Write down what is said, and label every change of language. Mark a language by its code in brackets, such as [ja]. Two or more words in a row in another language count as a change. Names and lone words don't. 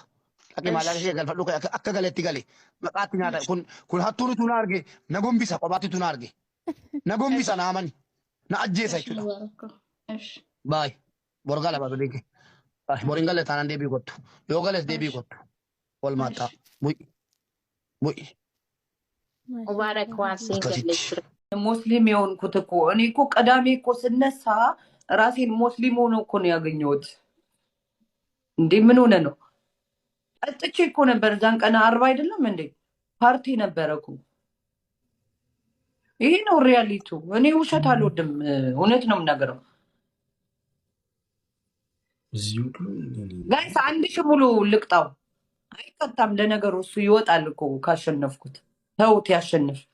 [om] Akka maallaqa kee galfadhu akka galeetti gale maqaatti nyaata kun hattuun tu na arge na gombisa kophaatti tu na arge na gombisa na amani na ajjeesa jechuudha. Baay borgaa lama beeke. Borin galee taanaan deebii kottu yoo galees deebii kottu wal maataa bu'i. [am] ሙባረክ ዋሴን ገለች ሙስሊም የሆንኩት እኮ እኔ እኮ ቀዳሜ እኮ ስነሳ ራሴን ሙስሊም ሆኖ እኮ ነው ያገኘሁት። እንዴ ምን ሆነ ነው? ጠጥቼ እኮ ነበር እዛን ቀን 40 አይደለም እንዴ ፓርቲ ነበረ እኮ። ይሄ ነው ሪያሊቲው። እኔ ውሸት አልወድም፣ እውነት ነው የምናገረው። ጋይስ 1,000 ሙሉ ልቅጣው አይቀጣም። ለነገሩ እሱ ይወጣል እኮ ካሸነፍኩት። ተውት ያሸንፍ።